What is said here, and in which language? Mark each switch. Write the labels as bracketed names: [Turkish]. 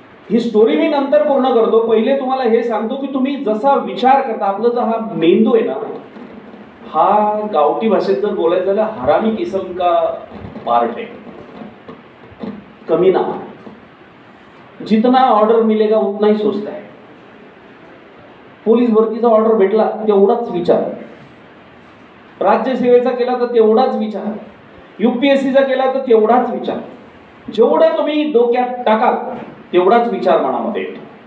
[Marathi] ही story मी नंतर पूर्ण करतो. पहिले तुम्हाला हे सांगतो की तुम्ही जसा विचार करता, आपला जो हा मेंदू आहे ना, हा गावठी भाषेत जर बोलायचं झालं [Hindi] हरामी किस्म का पार्ट है, [Marathi] कमी ना. [Hindi] जितना ऑर्डर मिलेगा उतना ही सोचता है. [Marathi] पोलीस भरतीचा ऑर्डर भेटला तेवढाच विचार, राज्यसेवेचा केला तर तेवढाच विचार, UPSCचा केला तर तेवढाच विचार. जेवढं तुम्ही डोक्यात टाकाल तेवढाच विचार मनामध्ये येतो.